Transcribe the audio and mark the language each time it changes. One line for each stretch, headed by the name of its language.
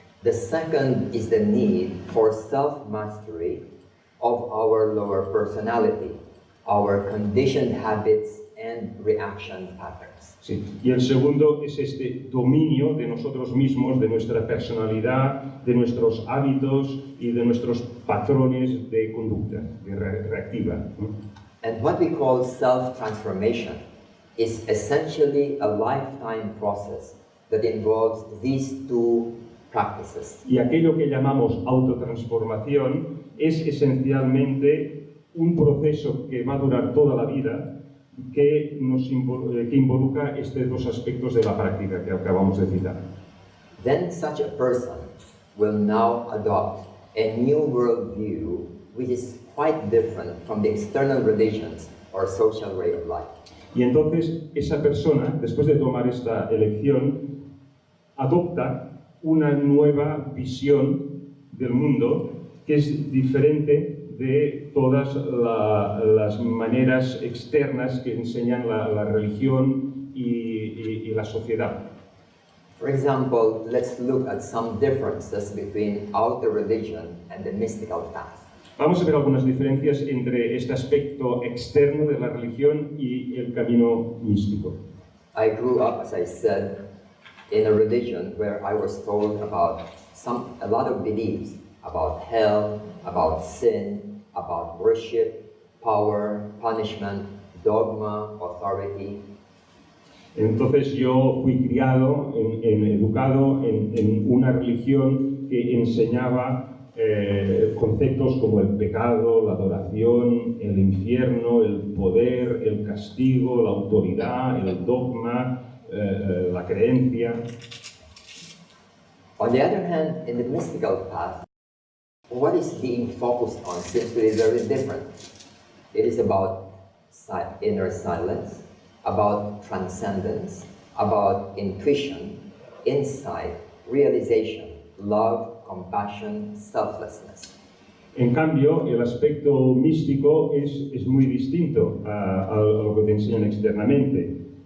English: The second is the need for self-mastery of our lower personality, our conditioned habits and reaction patterns.
Spanish: Sí. Y el segundo es este dominio de nosotros mismos, de nuestra personalidad, de nuestros hábitos y de nuestros patrones de conducta reactiva.
English: And what we call self-transformation is essentially a lifetime process that involves these two practices.
Spanish: Y aquello que llamamos autotransformación es esencialmente un proceso que va a durar toda la vida, que involucra estos dos aspectos de la práctica que acabamos de citar.
English: Then such a person will now adopt a new worldview which is quite different from the external religions or social way of life.
Spanish: Y entonces esa persona, después de tomar esta elección, adopta una nueva visión del mundo que es diferente de todas las maneras externas que enseñan la religión y la sociedad.
English: For example, let's look at some differences between outer religion and the mystical path.
Spanish: Vamos a ver algunas diferencias entre este aspecto externo de la religión y el camino místico.
English: I grew up, as I said, in a religion where I was told about a lot of beliefs about hell, about sin, about worship, power, punishment, dogma, authority.
Spanish: Entonces yo fui criado, educado en una religión que enseñaba conceptos como el pecado, la adoración, el infierno, el poder, el castigo, la autoridad, el dogma, la creencia.
English: On the other hand, in the mystical path, what is being focused on seems to be very different. It is about inner silence, about transcendence, about intuition, insight, realization, love, compassion, selflessness.
Spanish: En cambio, el aspecto místico es muy distinto a lo que te enseñan externamente.